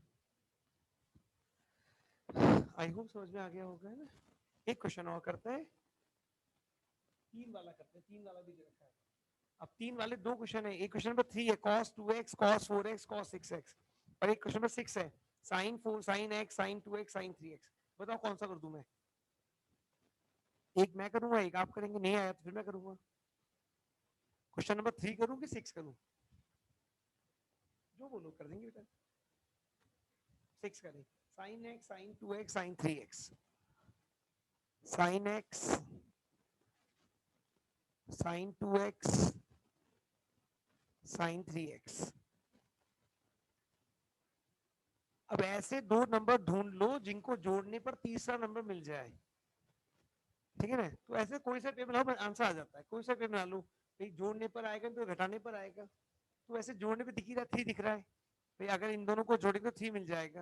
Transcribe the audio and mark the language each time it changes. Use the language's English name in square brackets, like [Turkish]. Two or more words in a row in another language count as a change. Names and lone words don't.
[English] I hope [Hindi] समझ में आ गया होगा, है ना? एक क्वेश्चन और करते हैं, 3 वाला करते हैं, 3 वाला भी दे रखा है। अब 3 वाले 2 क्वेश्चन है, एक [English] question number [Hindi] 3 है cos 2x cos 4x cos 6x, और एक [English] question number [Hindi] 6 है sin 4 sin x sin 2x sin 3x। बताओ कौन सा कर दूं मैं? एक मैं करूंगा, एक आप करेंगे, नहीं आया तो फिर मैं करूंगा। [English] question number [Hindi] 3 करूं कि 6 करूं? जो बोलो कर देंगे बेटा। 6 करें, sin x sin 2x sin 3x, sin x sin 2x sin 3x। अब ऐसे 2 नंबर ढूंढ लो जिनको जोड़ने पर तीसरा नंबर मिल जाए, ठीक है ना? तो ऐसे कोई सा पेपर लो, आंसर आ जाता है, कोई सा पेपर बना लो, भाई जोड़ने पर आएगा तो घटाने पर आएगा, तो ऐसे जोड़ने पे दिख ही रहा 3 दिख रहा है, भाई अगर इन दोनों को जोड़ेंगे तो 3 मिल जाएगा।